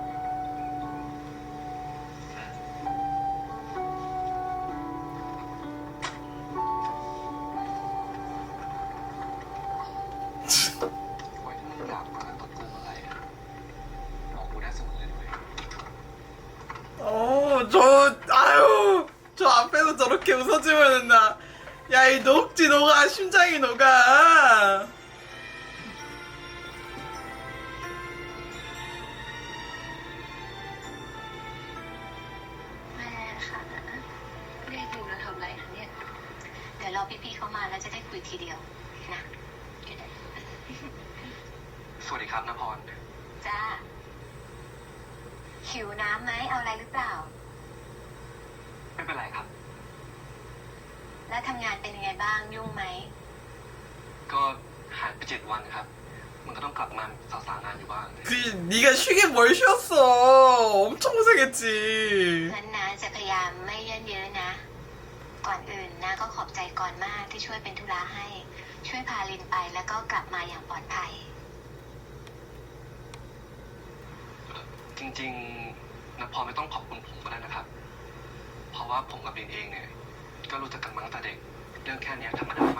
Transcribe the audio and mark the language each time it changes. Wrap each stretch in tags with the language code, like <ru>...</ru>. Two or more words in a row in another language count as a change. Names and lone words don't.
<th>ไว้ที่มึงอยากมาตบกูเมื่อไหร่อะบอกกูได้เสมอเลยด้วย</th> <ko>아유, 저 앞에서 저렇게 웃어주면은 야, 이 녹지 녹아, 심장이 녹아.</ko> <th>แม่ค่ะเรียกอยู่แล้วทำอะไรคะเนี่ย เดี๋ยวรอพี่ๆเขามาแล้วจะได้คุยทีเดียวนะ สวัสดีครับนภร จ้า หิวน้ำไหมเอาอะไรหรือเปล่า ไม่เป็นไรครับ แล้วทำงานเป็นยังไงบ้างยุ่งไหม ก็หายไป7 วันครับ มันก็ต้องกลับมาสาวๆงานอยู่บ้าง</th> <ko>그, 네가 쉬긴 뭘 쉬었어. 엄청 고생했지.</ko> <th>งั้นนะจะพยายามไม่เยินเยอะนะ ก่อนอื่นนะก็ขอบใจก่อนมากที่ช่วยเป็นธุระให้ ช่วยพาลินไปแล้วก็กลับมาอย่างปลอดภัย จริงๆนภรไม่ต้องขอบคุณผมก็ได้นะครับ เพราะว่าผมกับลินเองเนี่ย ก็รู้จักกันมาตั้งแต่เด็ก เรื่องแค่เนี้ยธรรมดามาก</th>